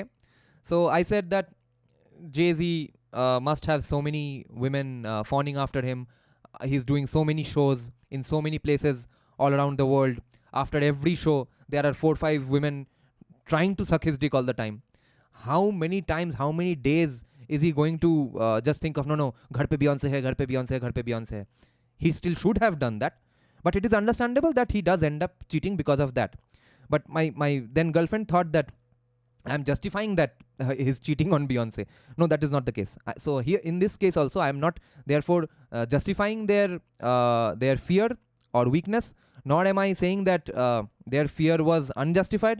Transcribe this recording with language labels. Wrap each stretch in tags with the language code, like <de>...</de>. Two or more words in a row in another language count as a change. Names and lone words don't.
<en>So I said that Jay-Z must have so many women fawning after him. He's doing so many shows in so many places all around the world. After every show, there are 4 or 5 women trying to suck his dick all the time. How many times, how many days is he going to just think of, no,</en> <hi>ghar pe Beyonce hai, ghar pe Beyonce hai, ghar pe Beyonce hai.</hi> <en>He still should have done that. But it is understandable that he does end up cheating because of that. But my then girlfriend thought that I'm justifying that his cheating on Beyonce. No, that is not the case. So here in this case also, I am not therefore justifying their fear or weakness, nor am I saying that their fear was unjustified.</en>